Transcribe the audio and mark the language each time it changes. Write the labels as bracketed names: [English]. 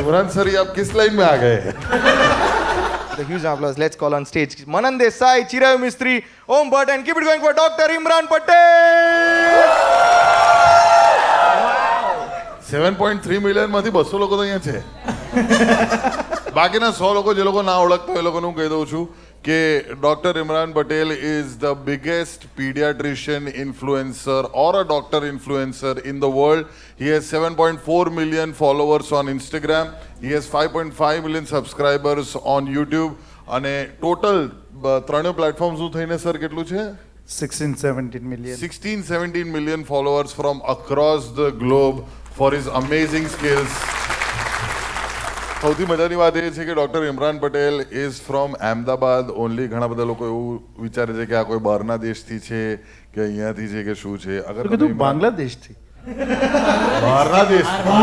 [Hindi] Imran sir ये आप किस लाइन में आ गए? [English] The huge applause. Let's call on stage Manan Desai, Chirayu Mistry, Om Bhatt, and keep it going for Dr. Imran Patel. [Gujarati] 7.3 million માંથી 200 લોકો તો અહીંયા છે. બાકીના 100 લોકો જે લોકો ના ઓળખતા હોય એ લોકોને હું કહી દઉં છું કે doctor Imran Patel [English] Is the biggest pediatrician influencer or a doctor influencer in the world. He has 7.4 million followers on Instagram. He has 5.5 million subscribers on YouTube. [Gujarati] અને ટોટલ ત્રણેય પ્લેટફોર્મ શું થઈને સર કેટલું છે? 16-17 million. [English] 16-17 million followers from across the globe for his amazing skills. [Gujarati] સૌથી મજાની વાત એ છે કે doctor Imran Patel [English] is from [Gujarati] Ahmedabad only. ઘણા બધા લોકો એવું વિચારે છે કે આ કોઈ બહારના દેશથી છે કે અહીંયાથી છે કે શું છે. અગર કીધું બાંગ્લાદેશથી. બહારના દેશ